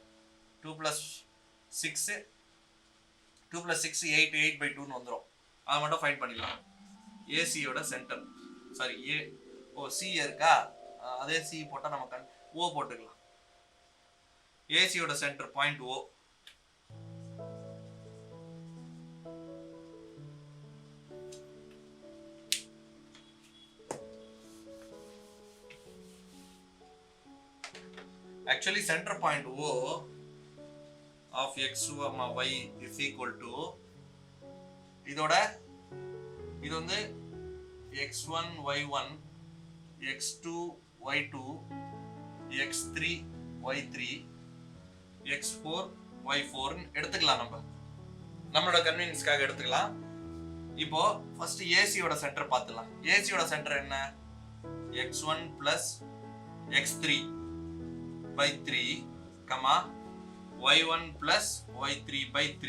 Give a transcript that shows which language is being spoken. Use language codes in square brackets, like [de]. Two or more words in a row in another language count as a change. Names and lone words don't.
[ta] 2 + 6 8 8/2 ன்னு வந்துரும். அத மட்டும் ஃபைண்ட் பண்ணிடலாம். AC யோட [en] center sorry [ta] C இருக்கா, அதே C போட்டா நம்ம O போட்டுக்கலாம். [en] AC யோட center point O. Actually center point O of x, y is equal to [ta] இதோட இது வந்து x1 y1 x2 y2 x3 y3 x4 y4 எடுத்துக்கலாம். நம்மளோட கன்வீனியன்ஸ்க்காக எடுத்துக்கலாம். இப்போ ஃபர்ஸ்ட் AC யோட சென்டர் பார்த்துலாம். AC யோட சென்டர் என்ன, x1 + x3/3 y1 + y3/3.